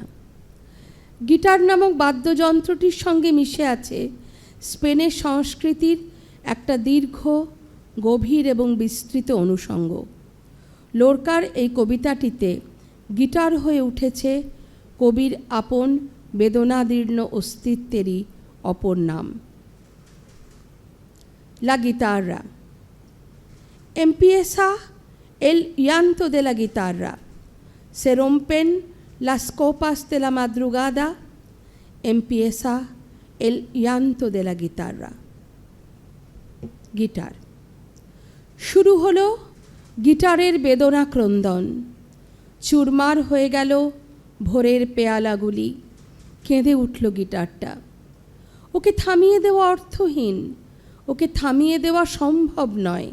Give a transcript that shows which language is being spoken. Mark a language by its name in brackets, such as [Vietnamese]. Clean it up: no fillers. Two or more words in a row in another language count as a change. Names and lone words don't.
[Bangla] গিটার নামক বাদ্যযন্ত্রটির সঙ্গে মিশে আছে স্পেনের সংস্কৃতির একটা দীর্ঘ, গভীর এবং বিস্তৃত অনুষঙ্গ। লোরকার এই কবিতাটিতে গিটার হয়ে উঠেছে কবির আপন বেদনাদীর্ণ অস্তিত্বেরই অপর নাম। [Spanish] La guitarra. Empieza el llanto de la guitarra. Se rompen las copas de la madrugada. Empieza el llanto de la guitarra. [Bangla] গিটার। শুরু হলো গিটারের বেদনা ক্রন্দন। চুরমার হয়ে গেল ভোরের পেয়ালাগুলি। কেঁদে উঠল গিটারটা। ওকে থামিয়ে দেওয়া অর্থহীন, ওকে থামিয়ে দেওয়া সম্ভব নয়।